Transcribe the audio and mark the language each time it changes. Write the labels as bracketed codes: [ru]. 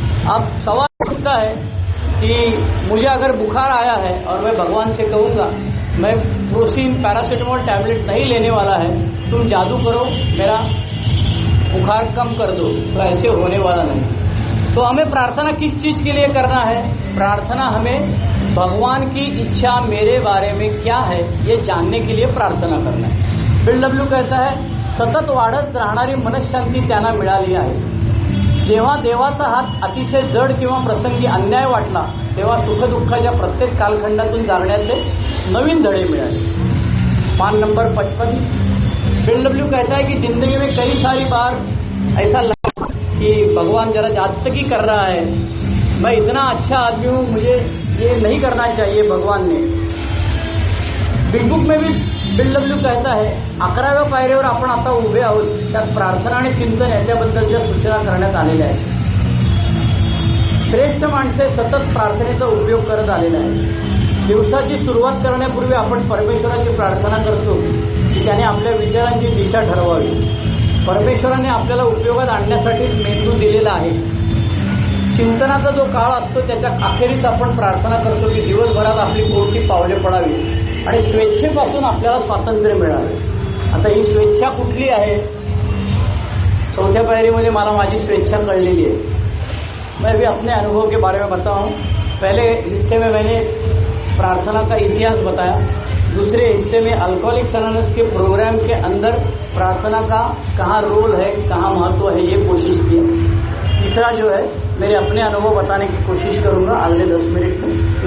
[hi] अब सवाल उठता है कि मुझे अगर बुखार आया है और मैं भगवान से कहूँगा मैं प्रोसीन पैरासीटामोल टैबलेट नहीं लेने वाला है, तुम जादू करो मेरा बुखार कम कर दो, तो ऐसे होने वाला नहीं। तो हमें प्रार्थना किस चीज़ के लिए करना है? प्रार्थना हमें भगवान की इच्छा मेरे बारे में क्या है ये जानने के लिए प्रार्थना करना है। बिल डब्ल्यू कहता है, [mr] सतत वाढत राहणारी मनःशांती त्यांना मिळाली आहे. जेव्हा देवाचा हात अतिशय जड किंवा प्रसंगी अन्याय वाटला तेव्हा सुखदुःखाच्या प्रत्येक कालखंडातून जागण्याचे नवीन धडे मिळाले. पान नंबर 55. [hi] बिल डब्ल्यू कहता है कि जिंदगी में कई सारी बार ऐसा लगा कि भगवान जरा जादतगी कर रहा है, मैं इतना अच्छा आदमी हूँ, मुझे ये नहीं करना चाहिए भगवान ने. बिग बुक में भी बिल डब्ल्यू कहता है, [mr] 11व्या पायरीवर आपण आता उभे आहोत. त्यात प्रार्थना आणि चिंतन याच्याबद्दलच्या सूचना करण्यात आलेल्या आहेत. श्रेष्ठ माणसे सतत प्रार्थनेचा उपयोग करत आलेला आहे. दिवसाची सुरुवात करण्यापूर्वी आपण परमेश्वराची प्रार्थना करतो की त्याने आपल्या विचारांची दिशा ठरवावी. परमेश्वराने आपल्याला उपयोगात आणण्यासाठी मेंदू दिलेला आहे. चिंतनाचा जो काळ असतो त्याच्या अखेरीस आपण प्रार्थना करतो की दिवसभरात आपली कोणती पावले पडावी आणि स्वेच्छेपासून आपल्याला स्वातंत्र्य मिळावे. आता ही स्वेच्छा कुठली आहे? 4थ्या पायरीमध्ये मला माझी स्वेच्छा कळलेली है. [hi] मैं भी अपने अनुभव के बारे में बताऊं. पहले हिस्से में मैंने प्रार्थना का इतिहास बताया. दूसरे हिस्से में अल्कोहलिक्स एनोनिमस के प्रोग्राम के अंदर प्रार्थना का कहाँ रोल है, कहाँ महत्व है, ये कोशिश की. तीसरा जो है मेरे अपने अनुभव बताने की कोशिश करूँगा अगले 10 मिनट में.